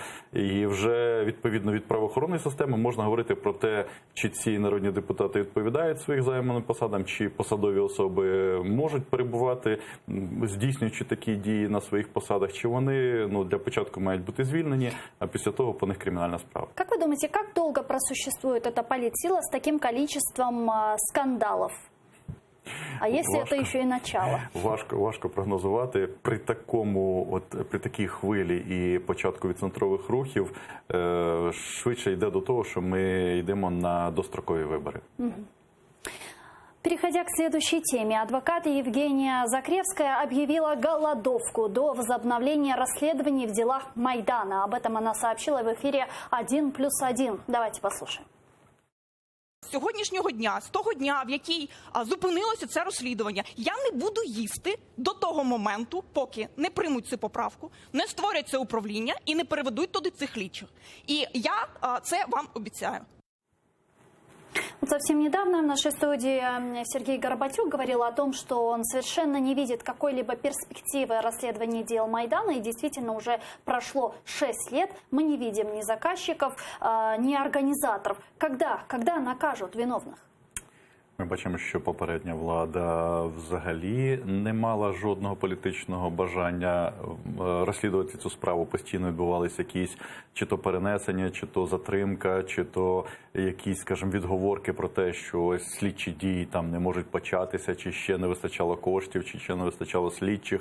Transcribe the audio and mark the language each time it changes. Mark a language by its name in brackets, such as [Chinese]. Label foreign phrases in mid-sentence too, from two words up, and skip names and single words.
[Ukrainian] І вже відповідно від правоохоронної системи можна говорити про те, чи ці народні депутати відповідають своїх займаним посадам, чи посадові особи можуть перебувати, здійснюючи такі дії на своїх посадах, чи вони для початку мають бути звільнені, а після того по них кримінальна справа. [Russian] Как вы думаете, как долго просуществует эта политсила с таким количеством скандалов? А если это еще и начало? [Ukrainian] Важко прогнозувати. При такій хвилі і початку відцентрових рухів швидше йде до того, що ми йдемо на дострокові вибори. [Russian] Переходя к следующей теме, адвокат Евгения Закревская объявила голодовку до возобновления расследований в делах Майдана. Об этом она сообщила в эфире «1+1». Давайте послушаем. [Ukrainian] З сьогоднішнього дня, з того дня, в який зупинилося це розслідування, я не буду їсти до того моменту, поки не приймуть цю поправку, не створять це управління і не переведуть туди цих слідчих. І я це вам обіцяю. [Russian] Вот совсем недавно в нашей студии Сергей Горбатюк говорил о том, что он совершенно не видит какой-либо перспективы расследования дел Майдана. И действительно уже прошло 6 лет. Мы не видим ни заказчиков, ни организаторов. Когда накажут виновных? [Ukrainian] Ми бачимо, що попередня влада взагалі не мала жодного політичного бажання розслідувати цю справу. Постійно відбувалися якісь чи то перенесення, чи то затримка, чи то якісь, скажімо, відговорки про те, що ось слідчі дії там не можуть початися, чи ще не вистачало коштів, чи ще не вистачало слідчих.